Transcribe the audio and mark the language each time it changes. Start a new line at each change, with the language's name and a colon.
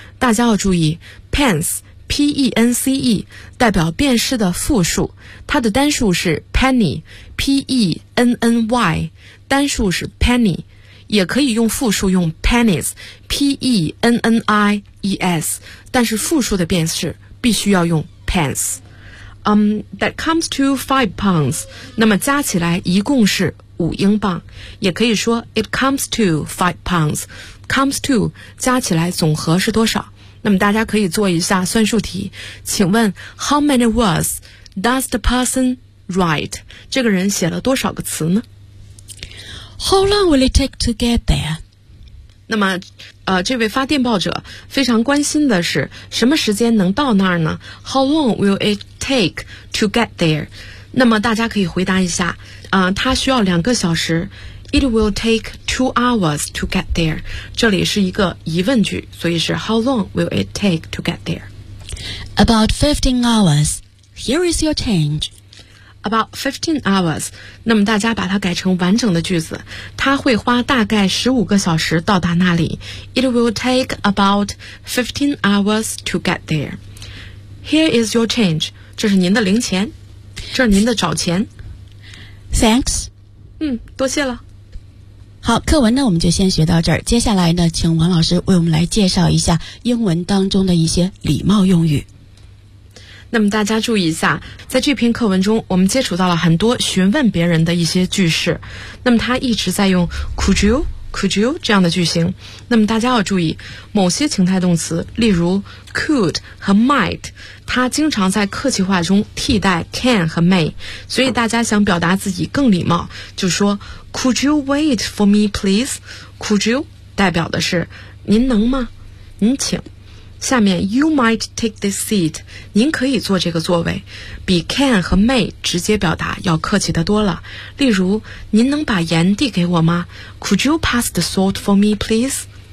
Chinese: 大家要注意 pence, P-E-N-C-E, 代表便士的复数，它的单数是 penny, P-E-N-N-Y, 单数是 penny, 也可以用复数用 pennies, P-E-N-N-I-E-S, 但是复数的便士必须要用 pence。
English: That comes to 5 pounds.
Chinese: 那么加起来一共是5英镑。也可以说 it comes to 5 pounds. Comes to 加起来总和是多少？那么大家可以做一下算术题。
English: 请问 how many words does the person write?
Chinese: 这个人写了多少个词呢？
English: How long will it take to get there?
Chinese: 那么这位发电报者非常关心的是什么时间能到那儿呢？
English: How long will it take to get there?
Chinese: 那么大家可以回答一下他需要两个小时。
English: It will take 2 hours to get there. 这里是一个疑问句，所以是 How long will it take to get there? About 15 hours. Here is your change. About 15 hours.
Chinese: 那么大家把它改成完整的句子，他会花大概15个小时到达那里。
English: It will take about 15 hours to get there. Here is your change.
Chinese: 这是您的零钱，这是您的找钱。
English: Thanks.
Chinese: 多谢了。好，课文呢我们就先学到这儿，接下来呢请王老师为我们来介绍一下英文当中的一些礼貌用语。那么大家注意一下，在这篇课文中我们接触到了很多询问别人的一些句式，那么他一直在用 could you could you 这样的句型。那么大家要注意，某些情态动词，例如 could 和 might， 它经常在客气话中替代 can 和 may， 所以大家想表达自己更礼貌，就说 could you wait for me please？ could you 代表的是您能吗？您请。下面 you might take this seat，您可以坐这个座位，比 can 和 may 直接表达要客气得多了。例如，您能把盐递给我吗？
English: Could you pass the salt for me, please？